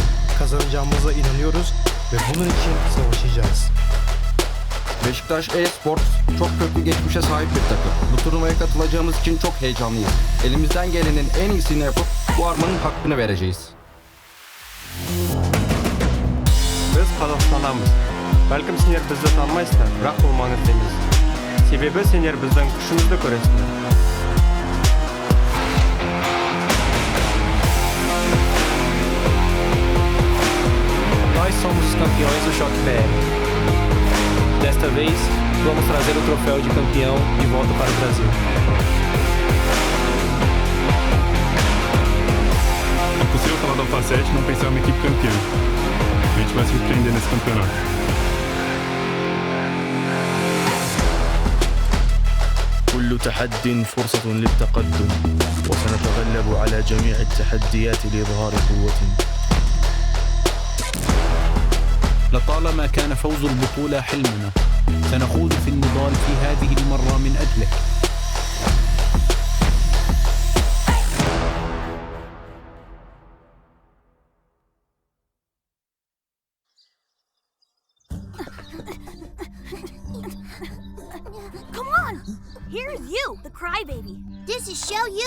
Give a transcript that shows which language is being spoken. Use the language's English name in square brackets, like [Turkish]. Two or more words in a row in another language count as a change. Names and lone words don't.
[Turkish] Kazanacağımıza inanıyoruz ve bunun için savaşacağız. Beşiktaş Esports çok köklü geçmişe sahip bir takım. Bu turnuvaya katılacağımız için çok heyecanlıyız. Elimizden gelenin en iyisini yapıp bu armanın hakkını vereceğiz. [Kazakh] Biz Қазақстанамыз. Бәлкім сендер бізді танымайсыңдар, бірақ бұл маңызды емес. Себебі сендер біздің күшімізді көресіңдер. [Portuguese] Nós somos os campeões do choque BR. Desta vez, vamos trazer o troféu de campeão de volta para o Brasil. É impossível falar da Alfa 7 e não pensar em uma equipe campeã. A gente vai se surpreender nesse campeonato. [Arabic] كل تحد فرصة للتقدم وسنتغلب على جميع التحديات لإظهار قوتنا. لطالما كان فوز البطولة حلمنا، سنخوض في النضال في هذه المرة من أجله. [English] Come on! Here's you, the crybaby. This is Show You.